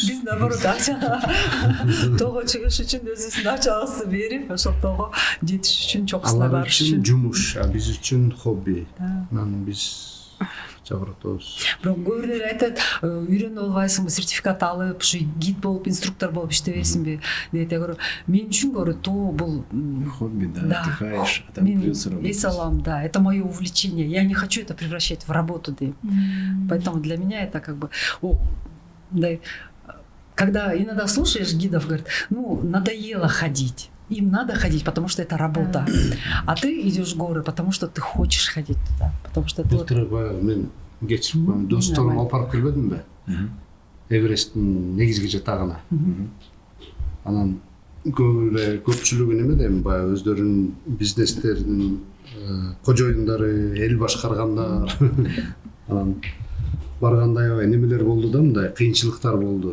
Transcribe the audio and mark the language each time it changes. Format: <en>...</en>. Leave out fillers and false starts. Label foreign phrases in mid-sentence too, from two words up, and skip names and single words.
<ky>Биз наоборот акча тоого чыгыш үчүн өзүбүздүн акчабызды берип, ошол тоого жетиш үчүн чокусуна барыш үчүн жумуш, биз үчүн хобби. Анан биз акча коротобуз. Бирок көбүрөөөр айтат, үйрөнүп албайсыңбы, сертификат алып, ушу гид болуп, инструктор болуп иштебейсиңби дейт. Мен үчүн көрө тоо бул</ky> <ru>хобби, да, отдыхаешь, а там придется работать. Весь салам, да, это мое увлечение. Я не хочу это превращать в работу, да. Поэтому для меня это как бы, да, когда иногда слушаешь гидов, говорят, ну, надоело ходить. Им надо ходить, потому что это работа. А ты идешь в горы, потому что ты хочешь ходить туда. Потому что ты...</ru> <ky>Мен кечирип досторум алып барып келбедимби? Эвересттин негизги жатагына. Анан көпчүлүгү неме дейм, баягы өздөрүнүн бизнестеринин кожоюндары, эл башкаргандар. Анан барганда аябай немелер болду да, мындай кыйынчылыктар болду.</ky>